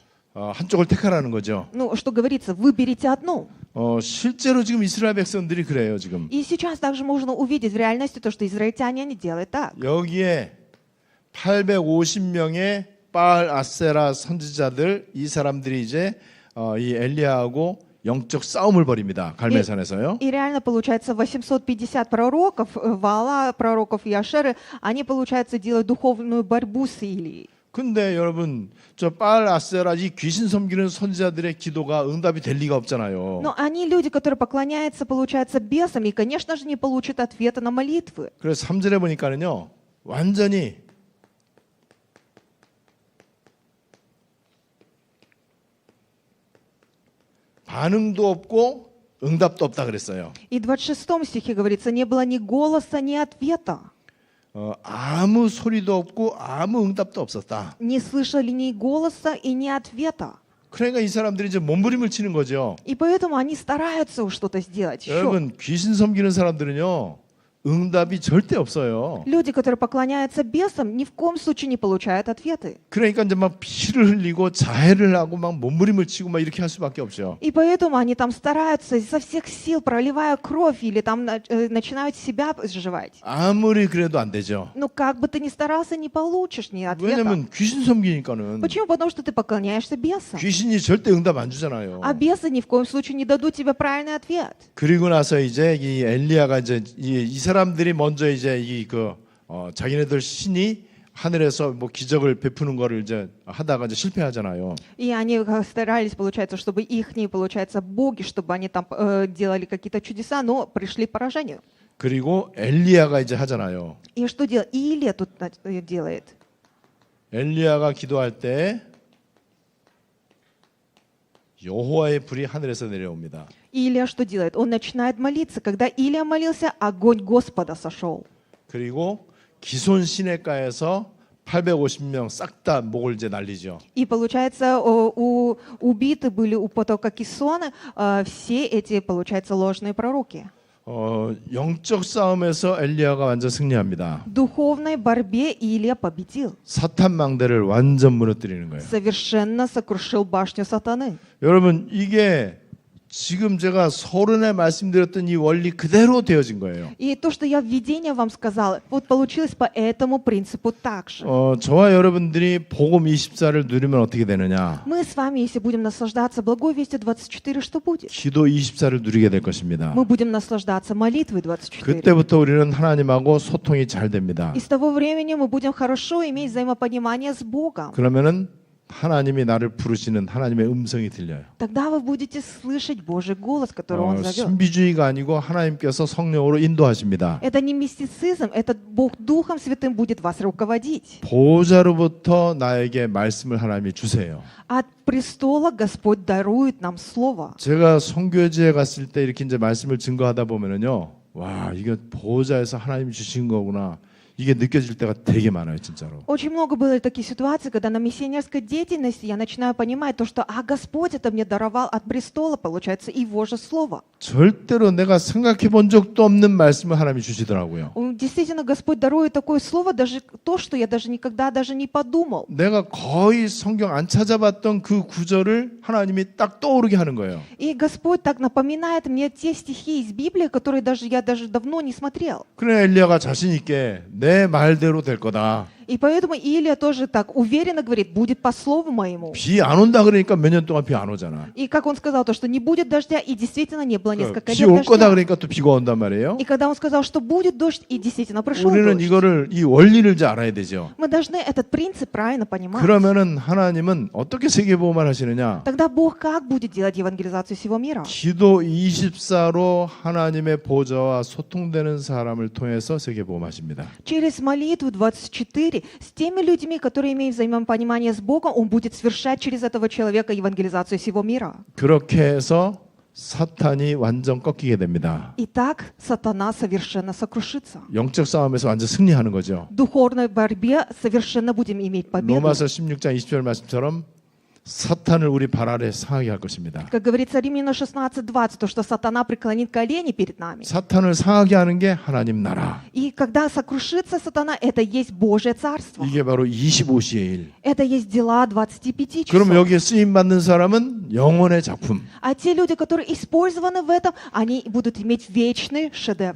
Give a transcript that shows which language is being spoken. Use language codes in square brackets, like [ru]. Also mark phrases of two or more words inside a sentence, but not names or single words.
[ko] 한쪽을 택하라는 거죠. [ru] Ну, что говорится, выберите одну. [ko] 실제로 지금 이스라엘 백성들이 그래요, 지금. [ru] И сейчас также можно увидеть в реальности то, что израильтяне они делают так. [ko] 여기에 850명의 바알 아세라 선지자들, 이 사람들이 이제 이 엘리야하고 영적 싸움을 벌입니다. 갈멜산에서요. [ru] И реально получается 850 пророков, Ваала, пророков и Ашеры, они, получается, делают духовную борьбу с Илией. [ko] 근데 여러분 저 바알 아세라 이 귀신 섬기는 선지자들의 기도가 응답이 될 리가 없잖아요. [ru] Но они люди, которые поклоняются, получается, бесам, и, конечно же, не получат ответа на молитвы. [ko] 그래서 3절에 보니까는요. 완전히 반응도 없고 응답도 없다 그랬어요. [ru] И в 26 стихе говорится, не было ни голоса, ни ответа. [ko] 아무 소리도 없고 아무 응답도 없었다. [ru] Не слышали ни голоса и ни ответа. [ko] 그러니까 이 사람들이 이제 몸부림을 치는 거죠. [ru] И поэтому они стараются что-то сделать еще. [ko] 여러분 귀신 섬기는 사람들은요. 응답이 절대 없어요. [ru] Люди, которые поклоняются бесам, ни в коем случае не получают ответы. [ko] 그러니까 이제 막 피를 흘리고 자해를 하고 막 몸부림을 치고 막 이렇게 할 수밖에 없죠. [ru] И поэтому они там стараются изо всех сил, проливая кровь, или там начинают себя сживать. [ko] 아무리 그래도 안 되죠. [ru] Но как бы ты ни старался, не получишь ни ответа. [ko] 왜냐면 귀신 섬기니까는 [ru] Почему? Потому что ты поклоняешься бесам. [ko] 귀신이 절대 응답 안 주잖아요. [ru] А бесы ни в коем случае не дадут тебе правильный ответ. [ko] 그리고 나서 이제 이 엘리야가 이제 이 사람들이 먼저 이제 자기네들 신이 하늘에서 뭐 기적을 베푸는 거를 이제 하다가 이제 실패하잖아요. [ru] И они старались, получается, чтобы ихние, получается, боги, чтобы они там делали какие-то чудеса, но пришли к поражению. [ko] 그리고 엘리야가 이제 하잖아요. [ru] И что делает? И Илия тут делает. [ko] 엘리야가 기도할 때 여호와의 불이 하늘에서 내려옵니다. [ru] Илия что делает? Он начинает молиться. Когда Илия молился, огонь Господа сошел. [ko] 그리고 기손 시내가에서 850명 싹 다 목을 이제 날리죠. [ru] И получается, убиты были у потока Кисона все эти, получается, ложные пророки. [ko] 영적 싸움에서 엘리야가 완전 승리합니다. [ru] В духовной борьбе Илия победил. [ko] 사탄 망대를 완전 무너뜨리는 거예요. [ru] Совершенно сокрушил башню сатаны. [ko] 여러분 이게 지금 제가 서론에 말씀드렸던 이 원리 그대로 되어진 거예요. [ru] И то, что я в видении вам сказала, вот получилось по этому принципу так же. [ko] 저와 여러분들이 복음 24를 누리면 어떻게 되느냐? [ru] Мы с вами, если будем наслаждаться благой вестью 24, что будет? [ko] 기도 24를 누리게 될 것입니다. [ru] Мы будем наслаждаться молитвой 24. [ko] 그때부터 우리는 하나님하고 소통이 잘 됩니다. [ru] И с того времени мы будем хорошо иметь взаимопонимание с Богом. [ko] 그러면은 하나님이 나를 부르시는 하나님의 음성이 들려요. [ru] Тогда вы будете слышать Божий голос, который Он зовет. [ko] 신비주의가 아니고 하나님께서 성령으로 인도하십니다. [ru] Это не мистицизм, это Бог Духом Святым будет вас руководить. [ko] 보호자로부터 나에게 말씀을 하나님이 주세요. [ru] От престола Господь дарует нам слово. [ko] 제가 선교지에 갔을 때 이렇게 이제 말씀을 증거하다 보면은요, 와 이게 보호자에서 하나님이 주신 거구나. 이게 느껴질 때가 되게 많아요, 진짜로. [ru] Очень много было таких ситуаций, когда на миссионерской деятельности я начинаю понимать то, что Господь это мне даровал от престола, получается, Его же слово. [ko] 절대로 내가 생각해 본 적도 없는 말씀을 하나님이 주시더라고요. [ru] Действительно, Господь дарует такое слово, даже то, что я даже никогда даже не подумал. [ko] 내가 거의 성경 안 찾아봤던 그 구절을 하나님이 딱 떠오르게 하는 거예요. [ru] И Господь так напоминает мне те стихи из Библии, которые я даже давно не смотрел. [ko] 그래 엘리야가 자신 있게 내 말대로 될 거다. [ru] И поэтому Илия тоже так уверенно говорит, будет по слову моему. [ko] 비 안 온다 그러니까 몇 년 동안 비 안 오잖아. [ru] И как он сказал, то, что не будет дождя, и действительно не было несколько [ko] 비 [ru] лет [ko] 올 거다 [ru] дождя. [ko] 그러니까 또 비가 온단 말이에요. [ru] И когда он сказал, что будет дождь, и действительно пришел [ko] 우리는 [ru] дождь. [ko] 이거를 이 원리를 이제 알아야 되죠. [ru] Мы должны этот принцип правильно понимать. [ko] 그러면은 하나님은 어떻게 세계보험을 하시느냐? [ru] Тогда Бог как будет делать евангелизацию всего мира? [ko] 기도 24로 하나님의 보좌와 소통되는 사람을 통해서 세계보험하십니다. [ru] Через молитву 24 с теми людьми, которые имеют взаимопонимание с Богом, Он будет совершать через этого человека евангелизацию всего мира. [ko] 그렇게 해서 사탄이 완전 꺾이게 됩니다. [ru] И так сатана совершенно сокрушится. [ko] 영적 싸움에서 완전 승리하는 거죠. [ru] В духовной борьбе совершенно будем иметь победу. [ko] 로마서 16장 20절 말씀처럼 사탄을 우리 발 아래 상하게 할 것입니다. [ru] Как говорится Римлянам 16:20, то, что сатана преклонит колени перед нами. [ko] 사탄을 상하게 하는 게 하나님 나라. [ru] И когда сокрушится сатана, это есть Божье царство. [ko] 이게 바로 25시의 일. [ru] Это есть дела 25 [ko] 그럼 [ru] часов. [ko] 여기에 쓰임 받는 사람은 영혼의 작품. [ru] А те люди, которые использованы в этом, они будут иметь вечный шедевр.